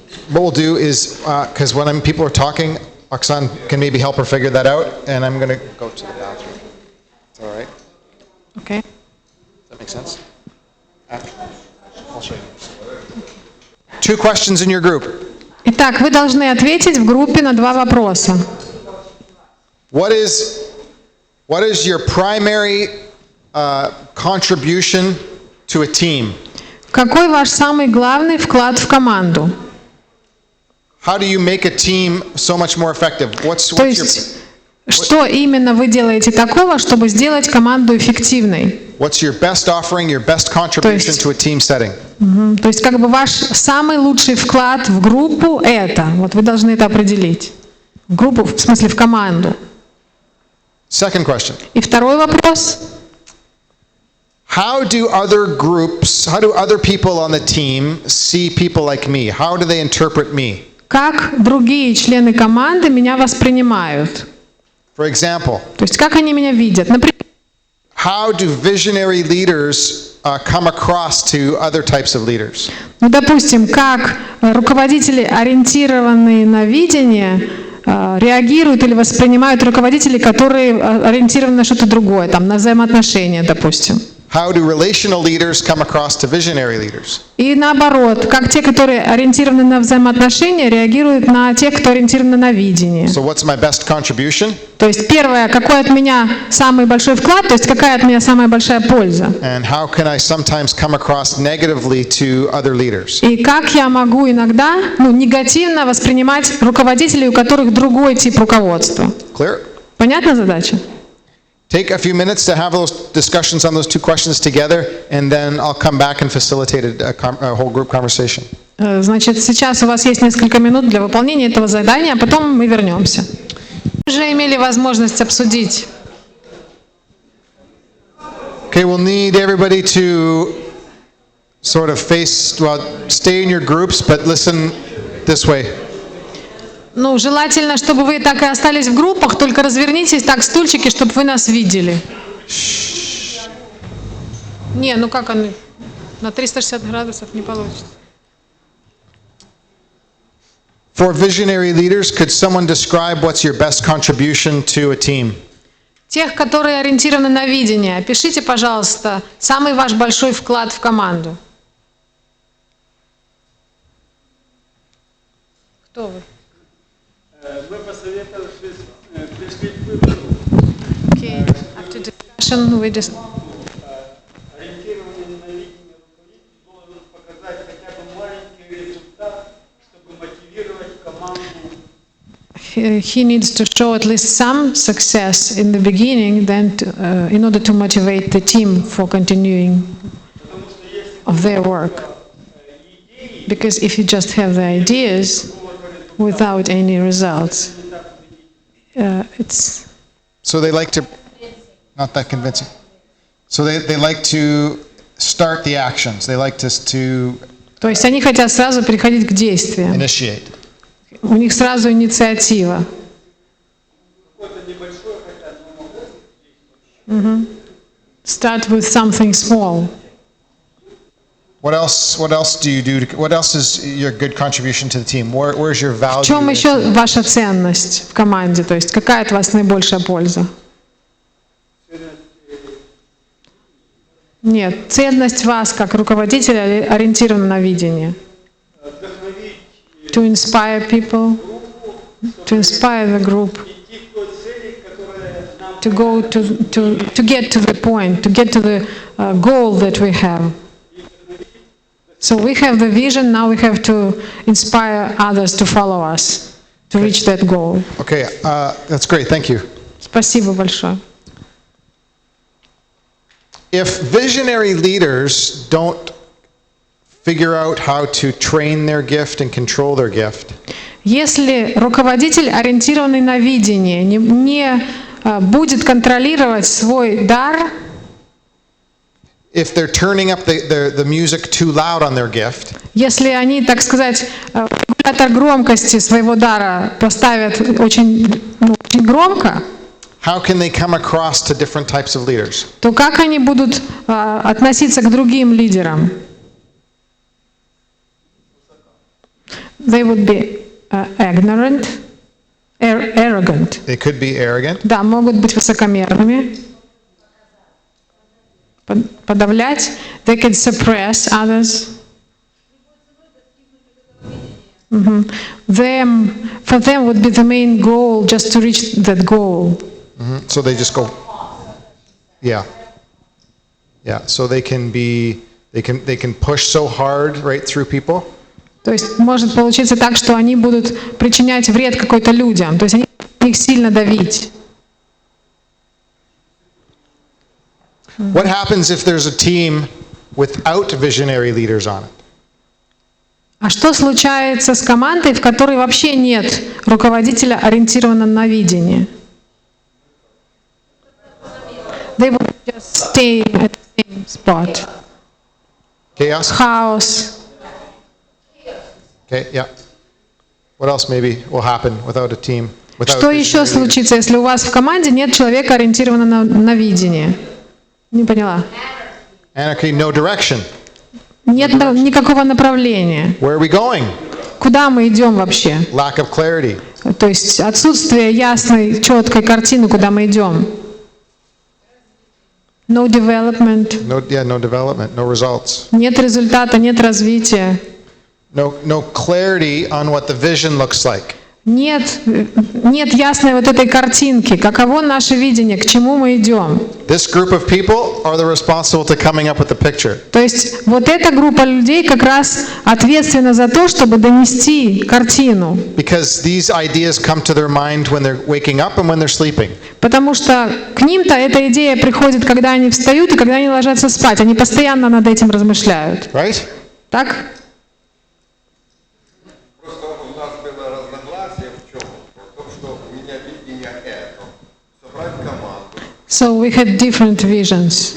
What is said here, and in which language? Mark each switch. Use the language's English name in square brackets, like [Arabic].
[English] What we'll do is, because when people are talking, Oksana can maybe help her figure that out, and I'm going to go to the bathroom. It's all right. Okay. Does that make sense? I'll show you. 2 questions in your group. [Russian] Итак, вы должны ответить в группе на 2 вопроса. [English] What is your primary contribution to a team? [Russian] Какой ваш самый главный вклад в команду? [English] How do you make a team so much more effective? [Russian] То [English] What's [Russian] есть, что именно вы делаете такого, чтобы сделать команду эффективной? [English] your best offering, your best contribution to a team setting? [Russian] То есть, как бы ваш самый лучший вклад в группу – это. Вот вы должны это определить. В группу, в смысле, в команду. [English] Second question. [Russian] И второй вопрос. [English] How do other people on the team see people like me? How do they interpret me? [Russian] Как другие члены команды меня воспринимают? [English] For example, [Russian] То есть, как они меня видят? Например, [English] how do visionary leaders come across to other types of leaders? [Russian] ну, допустим, как руководители, ориентированные на видение, реагируют или воспринимают руководителей, которые ориентированы на что-то другое, там, на взаимоотношения, допустим. [English] How do relational leaders come across to visionary leaders? [Russian] И наоборот, как те, которые ориентированы на взаимоотношения, реагируют на тех, кто ориентирован на видение. [English] So what's my best contribution? [Russian] То есть первое, какой от меня самый большой вклад, то есть какая от меня самая большая польза. [English] And how can I sometimes come across negatively to other leaders? [Russian] И как я могу иногда негативно воспринимать руководителей, у которых другой тип руководства. [English] Clear? [Russian] Понятна задача? [English] Take a few minutes to have those discussions on those two questions together, and then I'll come back and facilitate a whole group conversation. [Russian] Значит, сейчас у вас есть несколько минут для выполнения этого задания, а потом мы вернемся. Вы уже имели возможность обсудить. [English] Okay, we'll need everybody to sort of stay in your groups, but listen this way. [Russian] Ну, желательно, чтобы вы так и остались в группах, только развернитесь так, стульчики, чтобы вы нас видели. Не, ну как они? На 360 градусов не получится. [English] For visionary leaders, could someone describe what's your best contribution to a team? [Russian] Тех, которые ориентированы на видение, опишите, пожалуйста, самый ваш большой вклад в команду. Кто вы? Мы посоветовавшись, пришли к выводу, [English] Okay. After discussion, we just... [Russian] ориентированный на видение руководитель должен показать хотя бы маленький результат, чтобы мотивировать команду. [English] He needs to show at least some success in the beginning, then in order to motivate the team for continuing of their work. Because if you just have the ideas without any results, it's... So they like to, not that convincing. So they like to start the actions. They like to [Russian] То есть они хотят сразу переходить к действиям. [English] initiate. [Russian] У них сразу инициатива. [English] Start with something small. What else do you do? What else is your good contribution to the team? Where's your value? [Russian] В чем еще ваша ценность в команде? То есть какая от вас наибольшая польза? Нет, ценность вас как руководителя ориентирована на видение. [English] To inspire people, to inspire the group, to go to get to the point, to get to the goal that we have. So we have the vision, now we have to inspire others to follow us, to reach that goal. Okay, that's great. Thank you. [Russian] Спасибо большое. [English] If visionary leaders don't figure out how to train their gift and control their gift, [Russian] Если руководитель, ориентированный на видение, не будет контролировать свой дар, [English] if they're turning up the music too loud on their gift, [Russian] если они, так сказать, регулятор громкости своего дара поставят очень громко, [English] how can they come across to different types of leaders? [Russian] то как они будут относиться к другим лидерам? [English] They would be ignorant, arrogant. They could be arrogant. [Russian] Да, могут быть высокомерными, подавлять. [English] They can suppress others. For them would be the main goal just to reach that goal. So they just go, yeah. So they can push so hard right through people [Russian] То есть может получиться так, что они будут причинять вред какой-то людям. То есть они на них сильно давить. [English] What happens if there's a team without visionary leaders on it? [Russian] А что случается с командой, в которой вообще нет руководителя, ориентированного на видение? [English] They will just stay at the same spot. Chaos? [Russian] Хаос. [English] Okay, yeah. What else maybe will happen without a team? Without [Russian] Что еще [English] visionary leaders? [Russian] случится, если у вас в команде нет человека, ориентированного на видение? Не поняла. [English] Anarchy, no direction. [Russian] Нет никакого направления. [English] Where are we going? [Russian] Куда мы идем вообще? [English] Lack of clarity. [Russian] То есть отсутствие ясной, четкой картины, куда мы идем. [English] No development. No development, no results. [Russian] Нет результата, нет развития. [English] No clarity on what the vision looks like. [Russian] Нет ясной вот этой картинки, каково наше видение, к чему мы идем. [English] This group of people are the responsible to coming up with the picture. [Russian] То есть вот эта группа людей как раз ответственна за то, чтобы донести картину. Because these ideas come to their mind when they're waking up and when they're sleeping. Потому что к ним-то эта идея приходит, когда они встают и когда они ложатся спать. Они постоянно над этим размышляют. [English] Right? [Russian] Так? Просто у нас было разногласие в чем? В том, что у меня видение это. Собрать команду [English] So we had different visions.